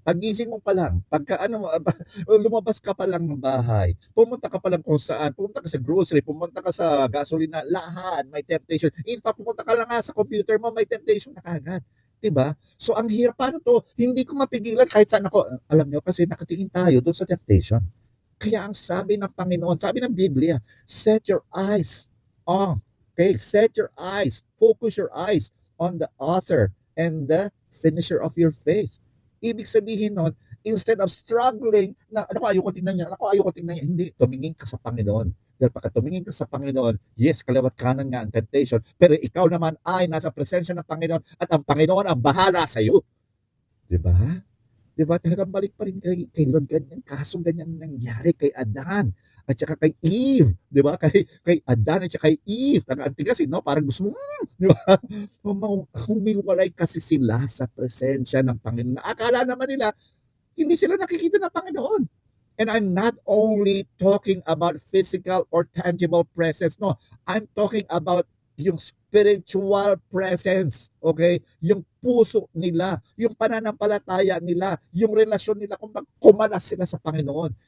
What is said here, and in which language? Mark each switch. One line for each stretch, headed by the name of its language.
Filipino: Pagising mo pa lang, lumabas ka pa lang ng bahay, pumunta ka pa lang kung saan, pumunta ka sa grocery, pumunta ka sa gasolina, lahat may temptation. In fact, pumunta ka lang nga sa computer mo, may temptation na kagad. 'Di ba? So ang hirap, paano 'to? Hindi ko mapigilan kahit saan ako. Alam niyo kasi nakatingin tayo doon sa temptation. Kaya ang sabi ng Panginoon, sabi ng Biblia,
English: set your eyes on, okay, set your eyes, focus your eyes on the author and the finisher of your faith.
Filipino: Ibig sabihin nun,
English: instead of struggling,
Filipino: na ano ko, ayoko tingnan niya, ako ayoko tingnan niya, hindi, tumingin ka sa Panginoon. Dahil pagka tumingin ka sa Panginoon, yes, kaliwat kanan nga ang temptation, pero ikaw naman ay nasa presensya ng Panginoon at ang Panginoon ang bahala sa iyo. Di ba? Di ba? Talagang balik pa rin kay Lord ganyan. Kaso ganyan nangyari kay Adan at saka kay Eve. Di ba? Kay Adan at saka kay Eve. Ang tigas, no? Parang gusto mo, di ba? Humiwalay kasi sila sa presensya ng Panginoon. Akala naman nila, hindi sila nakikita ng Panginoon.
English: And I'm not only talking about physical or tangible presence. No, I'm talking about yung spiritual presence.
Filipino: Okay? Yung puso nila, yung pananampalataya nila, yung relasyon nila, kung kumalas sila sa Panginoon.